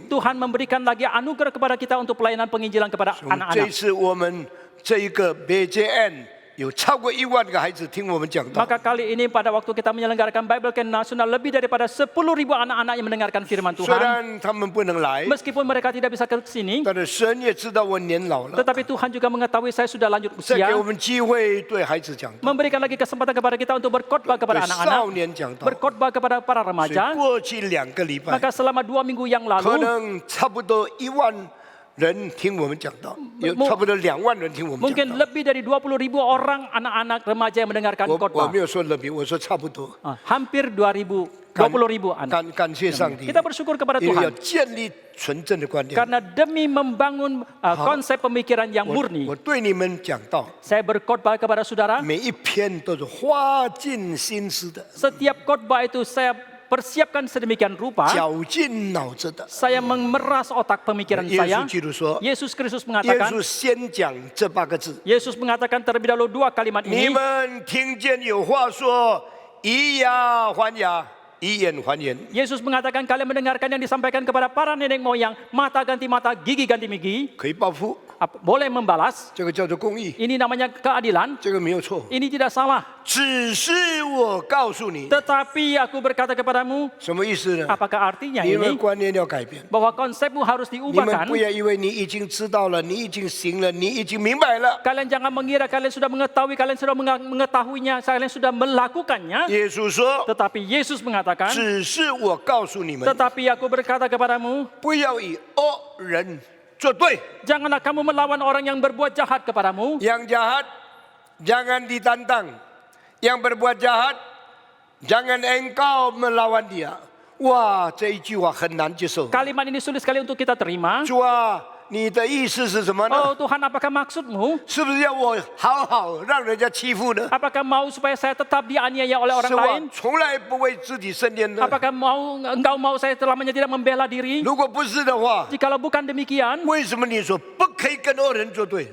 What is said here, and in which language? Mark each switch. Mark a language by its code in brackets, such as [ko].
[id] Tuhan memberikan lagi anugerah kepada kita untuk pelayanan penginjilan kepada [zh] 这 [id] anak-anak. [zh] 次我们这一个 BJN 有超过1万个孩子听我们讲道。 [id] Maka kali ini pada waktu kita menyelenggarakan Bible Camp Nasional, lebih daripada 10.000 anak-anak yang mendengarkan firman [zh] 虽 [id] Tuhan. [zh] 然他们不能来， [id] Meskipun mereka tidak bisa ke sini, [zh] 但是神也知道我年老了， [id] tetapi Tuhan juga mengetahui saya sudah lanjut [zh] 再给 [id] usia, [zh] 我们机会对孩子讲道， [id] memberikan lagi kesempatan kepada kita untuk berkhotbah [zh] 对 [id] kepada [zh] 少 [id] anak-anak, [zh] 年讲道。 [id] berkhotbah kepada para [zh] 所以 [id] remaja. [zh] 过去2个礼拜， [id] Maka selama 2 minggu yang [zh] 可能差不多1万人听我们讲道，有差不多2万人听我们讲 [id] mungkin [zh] 道。 [id] lebih dari 20.000 orang anak-anak remaja yang mendengarkan [zh] 我 [id] khotbah. [zh] 没有说人民，我说差不多。 [id] Hampir 20.000 anak. [zh] 感谢上帝， [id] Kita bersyukur kepada [zh] 因为要 [id] Tuhan [zh] 建立纯正的观念。 [id] karena demi membangun konsep pemikiran yang [zh] 我 [id] murni. [zh] 对你们讲道， [id] Saya berkhotbah kepada saudara. [zh] 每一篇都是花尽心思的， [id] Setiap khotbah itu saya persiapkan sedemikian rupa. [zh] 绞尽脑汁的。 [id] Saya memeras otak pemikiran [zh] 耶 [id] saya. [zh] 稣基督说， [id] Yesus Kristus [zh] 耶 [id] mengatakan, [zh] 稣先讲这8个字： [id] Yesus mengatakan terlebih dahulu 2 kalimat [zh] 你们听见有话说，以牙还牙，以眼还眼。 [id] Yesus mengatakan kalian mendengarkan yang disampaikan kepada para nenek moyang, mata ganti mata, gigi ganti gigi. [zh] 可以报复， [id] Boleh membalas. [zh] 这个叫做公义， [id] Ini namanya keadilan. [zh] 这个没有错。 [id] Ini tidak salah. [zh] 只是我告诉你， [id] Tetapi aku berkata kepadamu, [zh] 什么意思呢？ [id] apakah artinya [zh] 你们 [id] ini? [zh] 观念要改变。 [id] Bahwa konsepmu harus [zh] 你们 [id] diubahkan. [zh] 不要以为你已经知道了，你已经行了，你已经明白了。 [id] Kalian jangan mengira kalian sudah mengetahui, kalian sudah mengetahuinya, kalian sudah melakukannya. [zh] 耶稣说 [id] Tetapi Yesus：“ mengatakan, [zh] 只是我告诉你们， [id] tetapi aku berkata kepadamu, [zh] 不要以恶人作对， [id] janganlah kamu melawan orang yang berbuat jahat kepadamu. yang jahat jangan ditantang, yang berbuat jahat jangan engkau melawan dia。 [zh] 哇，这一句话很难接受。 [id] Kalimat ini sulit sekali untuk kita terima. [zh] 主啊，你的意思是什么呢？ [id] Oh Tuhan, apakah maksudmu? [zh] 是不是要我好好让人家欺负呢？ [id] Apakah mau supaya saya tetap dianiaya oleh orang [zh] 是 [id] lain? [zh] 我从来不为自己申冤的。 [id] Apakah engkau mau saya selamanya tidak membela diri? [zh] 如果不是的话， [id] Jikalau bukan demikian, [zh] 为什么你说不可以跟恶人作对，